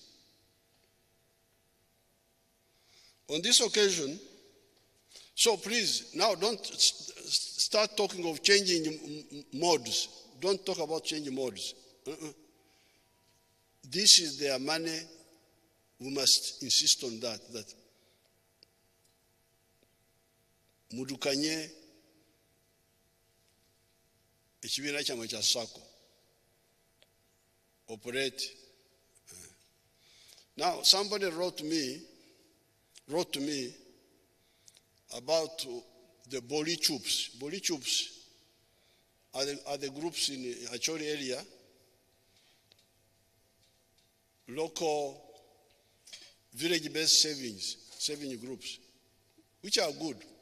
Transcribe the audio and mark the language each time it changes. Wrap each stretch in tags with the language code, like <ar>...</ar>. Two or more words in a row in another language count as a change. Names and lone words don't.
<en>On this occasion, so please, now don't start talking of changing modes. Don't talk about changing modes. This is their money. We must insist on that</en> <lg>mudukanye ekibiina kyamwe kya SACCO</lg> <en>operate. Now somebody wrote to me about the Boli troops. Boli troops are the groups in the H.E.Y area, local village-based saving groups, which are good.</en>